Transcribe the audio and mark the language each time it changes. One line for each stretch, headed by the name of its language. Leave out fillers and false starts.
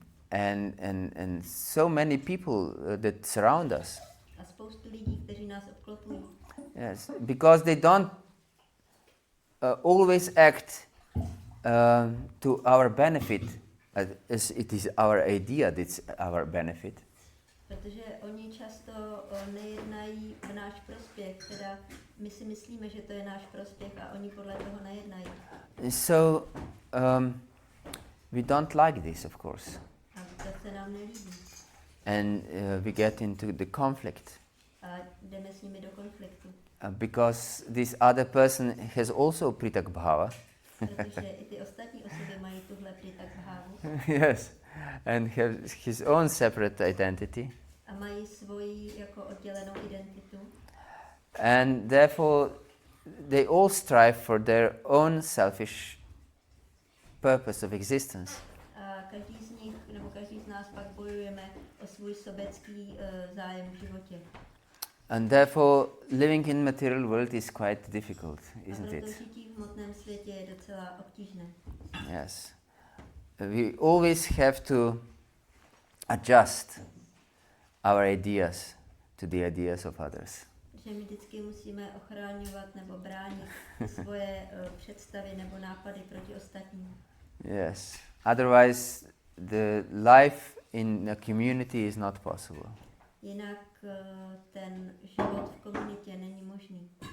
English: And so many people that surround us.
Czech: A spoustu lidí, kteří nás obklopují.
English: Yes, because they don't always act to our benefit, as it is our idea that's our benefit.
Czech: Protože oni často nejednají v náš prospěch, teda my si myslíme, že to je náš prospěch a oni podle toho nejednají.
English: So we don't like this, of course.
Czech: A to se nám nelíbí.
English: And we get into the conflict.
Czech: A jdeme s nimi do konfliktu.
English: Because this other person has also pritak bhava.
Czech: Protože i ty ostatní osoby mají tuhle pritak bhávu.
English: Yes, and has his own separate identity.
Czech: A mají svoji jako oddělenou identitu.
English: And therefore they all strive for their own selfish purpose of existence.
Czech: A každý z nich, nebo každý z nás pak bojujeme o svůj sobecký zájem v životě.
English: And therefore living in material world is quite difficult, isn't
Czech: a proto
English: it?
Czech: žití v hmotném světě je docela obtížné.
English: Yes. We always have to adjust our ideas to the ideas of others.
Czech: Že my vždycky musíme ochraňovat nebo bránit svoje představy nebo nápady proti ostatním.
English: Yes. Otherwise the life in a community is not possible.
Czech: Jinak ten život v komunitě není možný.